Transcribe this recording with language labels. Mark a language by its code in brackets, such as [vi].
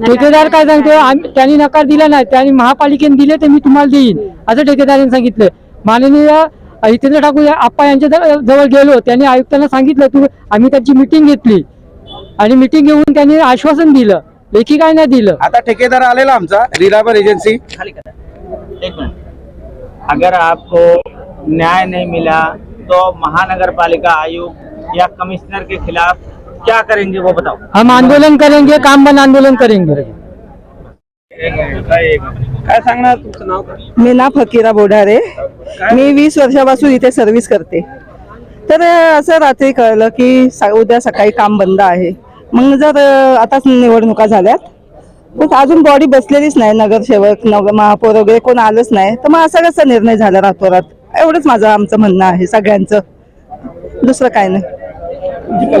[mr] ठेकेदार काय सांगतो, त्यांनी नकार दिला नाही, त्यांनी महापालिकेने दिले ते मी तुम्हाला देईन असं ठेकेदारांनी सांगितलं। माननीय हितेंद्र ठाकूर आप्पा यांच्या जवळ गेलो, त्यांनी आयुक्तांना सांगितलं आम्ही त्यांची मिटिंग घेतली आणि मिटिंग घेऊन त्यांनी आश्वासन दिलं, लेखी काय नाही दिलं। आता ठेकेदार आलेला आमचा रिलायबल एजेंसी। [hi] एक मिनट, अगर आपको न्याय नहीं मिला तो महानगर पालिका आयुक्त या कमिश्नर के खिलाफ क्या करेंगे वो बताओ। हम आंदोलन करेंगे, काम बंद आंदोलन करेंगे। [mr] काय सांगणार तुमचं नाव काय? मी ना फकीरा बोढारे, मी 20 वर्षापासून इथे सर्व्हिस करते। तर असं रात्री कळलं की उद्या सकाळी काम बंद आहे। मग जर आताच निवडणुका झाल्यात पण अजून बॉडी बसलेलीच नाही, नगरसेवक महापौर वगैरे कोण आलंच नाही, तर मग असा कसा निर्णय झाला रातोरात? एवढंच आमचं म्हणणं आहे सगळ्यांचं, दुसरं काय नाही।